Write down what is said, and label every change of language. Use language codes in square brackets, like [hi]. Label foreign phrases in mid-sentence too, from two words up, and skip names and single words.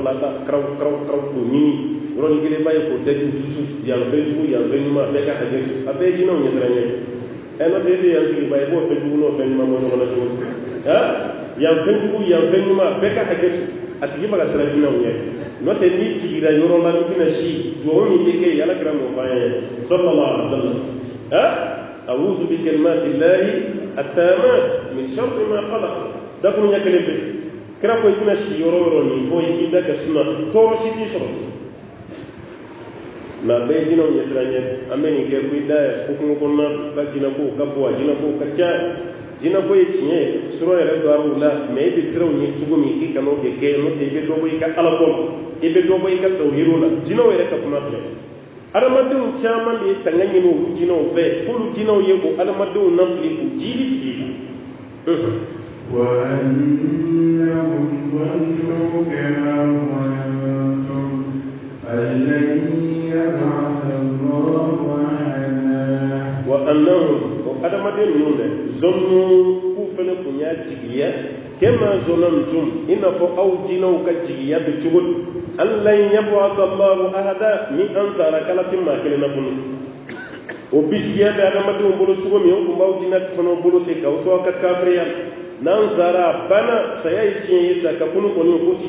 [bm] bila la karaw k'u ɲini yɔrɔnin kelen b'a ye k'o daji susu yan fɛn jugu yan fɛn ɲuman a bɛɛ ka hakɛ to a bɛɛ ye jinɛw ɲɛsiranɲɛ n'o tɛ e tɛ yan sigi b'a ye i b'o fɛn jugu n'o fɛn ɲuman bɔ ɲɔgɔn na cogo di yan fɛn jugu yan fɛn ɲuman a bɛɛ ka hakɛ to a tigi bɛ ka siran jinɛw ɲɛ n'o tɛ n'i jigira yɔrɔ la n'i bɛna si dugawu min bɛ kɛ yen ala kɛra m'o f'an ye [ar] صلى الله عليه وسلم أعوذ بكلمات الله التامات من شر ما خلق [bm] dakun ɲɛ kelen bɛ kira ko i bɛna si yɔrɔ yɔrɔ nin fɔ i k'i da kɛ suna tɔɔrɔ si t'i sɔrɔ nka a bɛɛ ye jinɛw ɲɛsiranɲɛ an bɛ nin kɛ ko i da yɛ ko kungo kɔnɔna ka jinɛko ka bɔ a jinɛko ka ca jinɛko ye tiɲɛ ye sura yɛrɛ don a la mɛ i bɛ siranw ɲɛ cogo min k'i kana o de kɛ n'o tɛ i bɛ dɔ bɔ i ka alako la i bɛ dɔ bɔ i ka tawhiro la jinɛw yɛrɛ ka kuma filɛ adamadenw caman de ye tanga ɲini olu jinɛw fɛ k'olu jinɛw ye o adamadenw nafili k'u jiri fili la [ar] وأنهم ظنوا كما ظننتم أن لن يبعث الله أحدا [bm] وأنهم adamaden ninnu dɛ zɔnnu k'u fana kun y'a jigiya kema zonantum i n'a fɔ aw jinɛw ka jigiya bɛ cogo di [ar] أن لن يبعث الله أحدا [bm] ni an sara k'Ala ti maa kelen na kunu o bisigiya bɛ adamadenw bolo cogo min o tun b'aw jinɛ fana bolo ten k'aw to aw ka kafiriya n'an sara bana saya ye tiɲɛ ye sa ka kunu kɔni o ko ti